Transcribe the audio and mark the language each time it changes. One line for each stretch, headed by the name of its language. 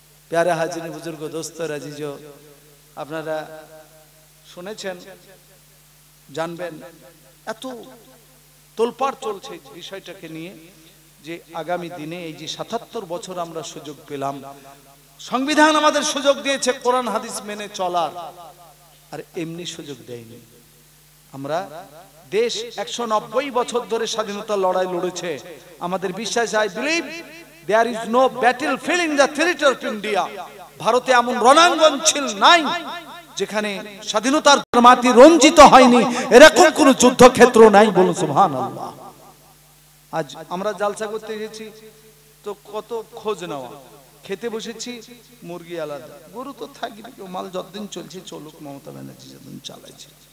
Bangla: প্যারা হাজির বুজুর্গ, দোস্ত, আজিজো, আপনারা শুনেছেন, জানবেন, এত তোলপাড় চলছে বিষয়টাকে নিয়ে যে আগামী দিনে এই যে 77 বছর আমরা সুযোগ পেলাম, সংবিধান আমাদের সুযোগ দিয়েছে কোরআন হাদিস মেনে চলার, আর এমনি সুযোগ দেয়নি। আমরা দেশ 190 বছর ধরে স্বাধীনতার লড়াই লড়েছে। আমাদের বিশ্বাস,
English: I believe there is no battlefield in the territory of India.
Bangla: ভারতে এমন রণাঙ্গন ছিল নাই যেখানে স্বাধীনতার মাটি রঞ্জিত হয়নি, এরকম কোন যুদ্ধক্ষেত্র নাই। বলুন সুবহানাল্লাহ। আজ আমরা জালসা করতে এসেছি তো কত খোঁজ নেওয়া, খেতে বসেছি মুরগি আলাদা, গরু তো থাকবে, মাল যতদিন চলছে চলুক, মমতা ব্যানার্জি যতদিন চালাইছে।